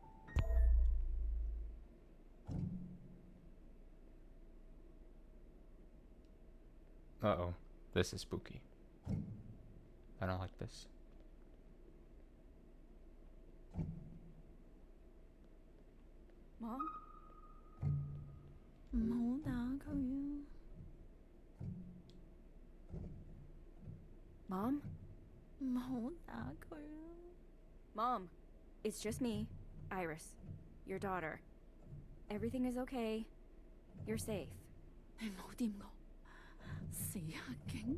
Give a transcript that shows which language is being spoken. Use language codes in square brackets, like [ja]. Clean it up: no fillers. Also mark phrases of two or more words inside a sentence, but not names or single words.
[en] Uh-oh. This is spooky. I don't like this. Mom? [yue] 唔好打佢啊 [en] Mom? [yue] 唔好打佢啊 [en] Mom, it's just me, Iris, your daughter. Everything is okay. You're safe. [yue] 你唔好掂我，死黑警！